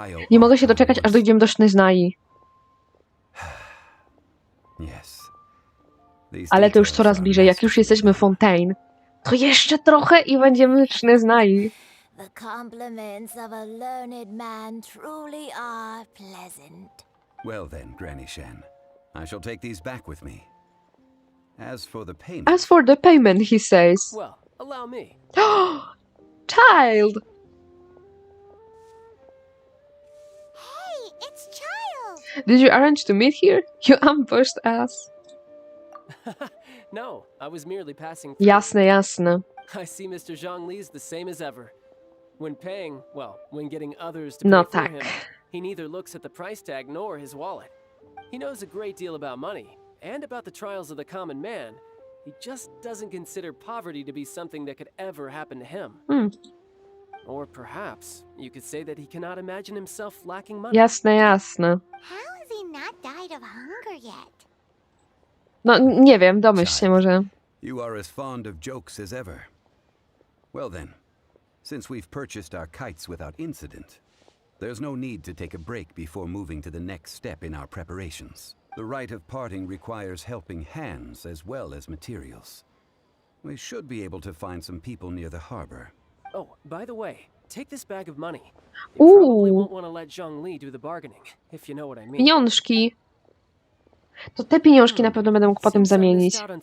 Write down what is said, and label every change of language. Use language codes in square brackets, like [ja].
[pl] Nie mogę się doczekać, aż dojdziemy do Sznyznai. Ale to już coraz bliżej. Jak już jesteśmy w Fontaine, to jeszcze trochę i będziemy w Sznyznai. [en] The compliments of a learned man truly are pleasant. Well then, Granny Shen, I shall take these back with me. As for the payment, he says. Well, allow me. Child! Hey, it's Child! Did you arrange to meet here? You ambushed us. No, I was merely passing through. [pl] Jasne, jasne. [en] I see Mr. Zhongli's the same as ever. When paying, well, when getting others to pay for him, he neither looks at the price tag nor his wallet. He knows a great deal about money, And about the trials of the common man, he just doesn't consider poverty to be something that could ever happen to him. Or perhaps you could say that he cannot imagine himself lacking money. [pl] Jasne, jasne. [en] How has he not died of hunger yet? [pl] No, nie wiem, domyśl się może. [en] You are as fond of jokes as ever. Well then, since we've purchased our kites without incident, there's no need to take a break before moving to the next step in our preparations. The rite of parting requires helping hands as well as materials. We should be able to find some people near the harbor. Oh, by the way, take this bag of money. You probably won't want to let Zhongli do the bargaining, if you know what I mean. [pl] Pieniążki. To te pieniążki na pewno będę mógł potem zamienić.